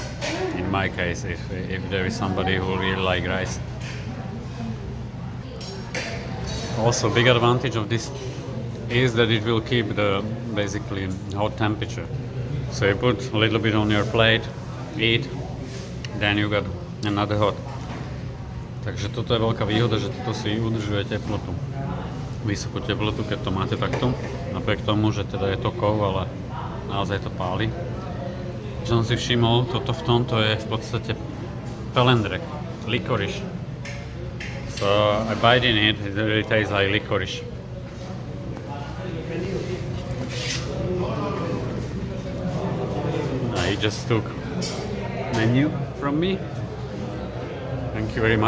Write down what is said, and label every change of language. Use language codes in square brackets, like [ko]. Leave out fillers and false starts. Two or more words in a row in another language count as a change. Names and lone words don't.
[en] In my case, if there is somebody who really like rice. Also, big advantage of this is that it will keep the basically hot temperature. So you put a little bit on your plate, eat, then you got another hot. [sk] Takže toto je veľká výhoda, že toto si udržuje teplotu. Vysokú teplotu, keď to máte takto. Napriek tomu, že teda je to kov, ale naozaj to páli. Čo som si všimol, toto v tomto je v podstate pelendrek, [en] licorice. So I bite in it, it really tastes like licorice. He just took menu from me. Thank you very much.